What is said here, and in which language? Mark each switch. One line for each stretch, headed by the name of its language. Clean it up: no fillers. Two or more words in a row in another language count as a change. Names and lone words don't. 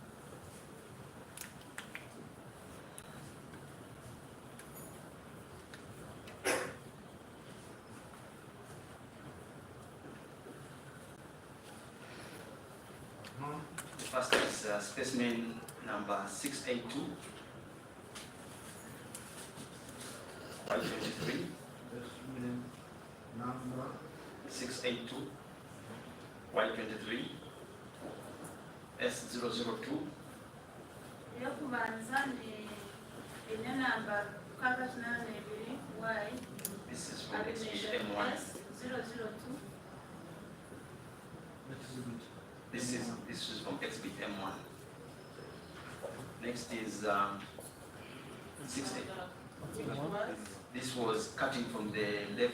English: The first is specimen number 682, Y23, Number 682, Y23, S002,
Nyankole: eyokubanza enya namba 682 Y
English: this is from exhibit M1. S002 This is from exhibit M1. Next is 60. This was cutting from the left.